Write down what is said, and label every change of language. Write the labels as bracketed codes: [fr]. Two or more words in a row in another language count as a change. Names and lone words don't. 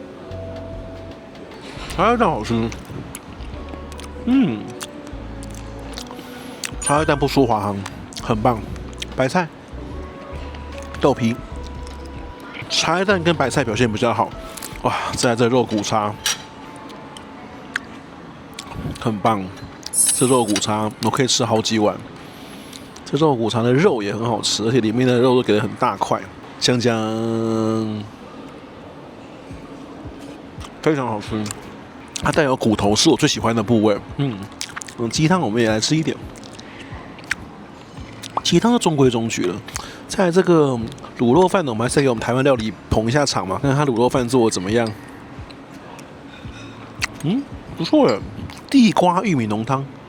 [zh] 茶葉蛋好吃，茶葉蛋不輸華航，很棒。白菜、豆皮，茶葉蛋跟白菜表現比較好。哇，再來這肉骨茶，很棒。這肉骨茶我可以吃好幾碗。這肉骨茶的肉也很好吃，而且裡面的肉都給得很大塊，香香，非常好吃。它帶有骨頭，是我最喜歡的部位。雞湯我們也來吃一點。雞湯是中規中矩了。再來這個滷肉飯呢，我們還是給我們台灣料理捧一下場嘛，看看它滷肉飯做的怎麼樣。不錯耶，地瓜玉米濃湯。